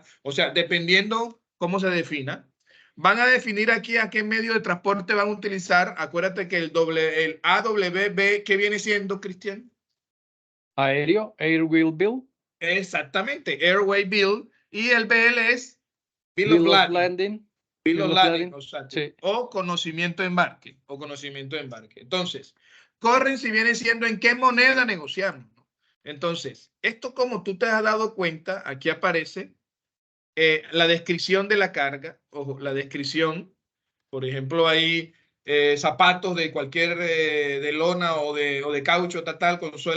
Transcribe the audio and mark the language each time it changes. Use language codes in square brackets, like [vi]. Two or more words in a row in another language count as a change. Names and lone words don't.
[es] O sea, dependiendo cómo se defina. Van a definir aquí a qué medio de transporte van a utilizar. Acuérdate que el AWB, ¿qué viene siendo, Cristian? [en] Aéreo, Airwheel Bill. Exactamente, Airway Bill. [es] Y el BL es [en] Bill of Bill of Lading. Landing. Bill of Lading, [es] Sí. o conocimiento de embarque, o conocimiento de embarque. Entonces, currency viene siendo en qué moneda negociamos. Entonces, esto, como tú te has dado cuenta, aquí aparece la descripción de la carga. Ojo, la descripción, por ejemplo, hay zapatos de cualquier, de lona o de caucho, tal, con suela.